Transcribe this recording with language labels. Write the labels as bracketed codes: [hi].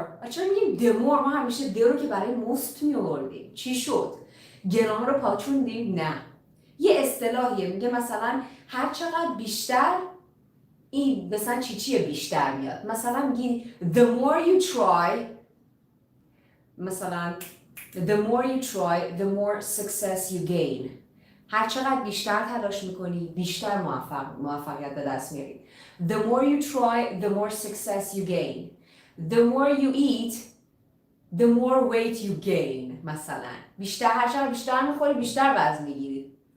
[fa] چرا میگیم the more؟ ما همیشه the رو که برای most میآوردیم. چی شد؟ گرامر رو پاچوندیم؟ نه. یه اصطلاحیه میگه مثلا هر چقدر بیشتر این مثلا چیه بیشتر میاد. مثلا میگی [en] the more you try، مثلا the more you try the more success you gain. [fa] هر چقدر بیشتر تلاش میکنی بیشتر موفقیت به دست میاری. [en] The more you try the more success you gain. The more you eat the more weight you gain. [fa] مثلا بیشتر هر چقدر بیشتر میخوری بیشتر وزن میگیری.